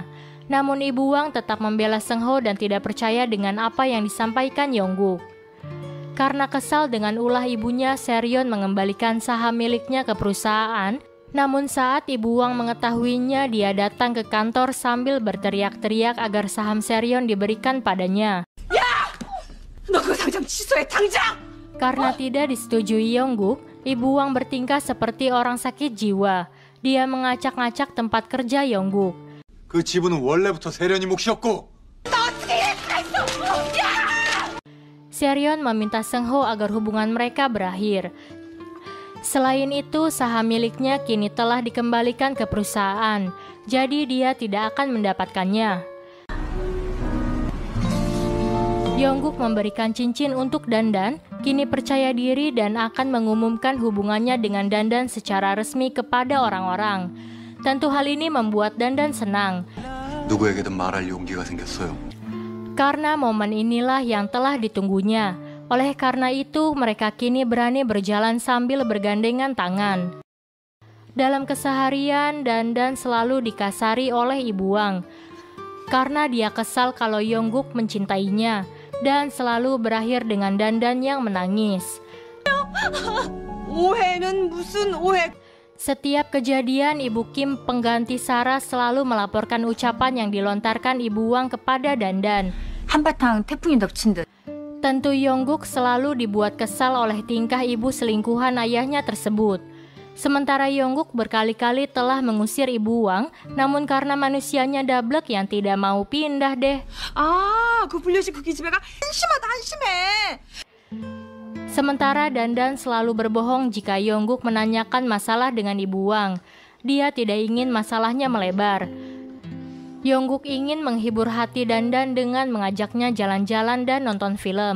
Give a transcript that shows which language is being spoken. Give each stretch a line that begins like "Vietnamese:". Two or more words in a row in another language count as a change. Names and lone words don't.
Indonesian: Namun Ibu Wang tetap membela Seung-ho dan tidak percaya dengan apa yang disampaikan Yongguk. Karena kesal dengan ulah ibunya, Seoryeon mengembalikan saham miliknya ke perusahaan Namun saat Ibu Wang mengetahuinya, dia datang ke kantor sambil berteriak-teriak agar saham Seryeon diberikan padanya.
Korean: 너 그거 당장 취소해, 당장!
Indonesian: Karena tidak disetujui Yongguk, Ibu Wang bertingkah seperti orang sakit jiwa. Dia mengacak-ngacak tempat kerja Yongguk.
Korean: 그 지분은 원래부터 세련이 몫이었고.
Indonesian: Seryeon meminta Seung-ho agar hubungan mereka berakhir. Selain itu, saham miliknya kini telah dikembalikan ke perusahaan, jadi dia tidak akan mendapatkannya. Yongguk memberikan cincin untuk Dandan, kini percaya diri dan akan mengumumkan hubungannya dengan Dandan secara resmi kepada orang-orang. Tentu hal ini membuat Dandan senang.
Korean: 누구에게든 말할 용기가 생겼어요.
Indonesian: Karena momen inilah yang telah ditunggunya. Oleh karena itu, mereka kini berani berjalan sambil bergandengan tangan. Dalam keseharian, Dandan selalu dikasari oleh Ibu Wang. Karena dia kesal kalau Yongguk mencintainya, dan selalu berakhir dengan Dandan yang menangis.
Korean: 오해는 무슨 오해?
Indonesian: Setiap kejadian, Ibu Kim pengganti Sarah selalu melaporkan ucapan yang dilontarkan Ibu Wang kepada Dandan.
Korean: 한바탕 태풍이 덮친 듯.
Indonesian: Tentu Yongguk selalu dibuat kesal oleh tingkah ibu selingkuhan ayahnya tersebut. Sementara Yongguk berkali-kali telah mengusir Ibu Wang, namun karena manusianya dablek yang tidak mau pindah deh.
Korean: 그 불려식 그 기집애가 한심해.
Indonesian: Sementara Dandan selalu berbohong jika Yongguk menanyakan masalah dengan Ibu Wang. Dia tidak ingin masalahnya melebar. Yongguk ingin menghibur hati Dandan dengan mengajaknya jalan-jalan dan nonton film.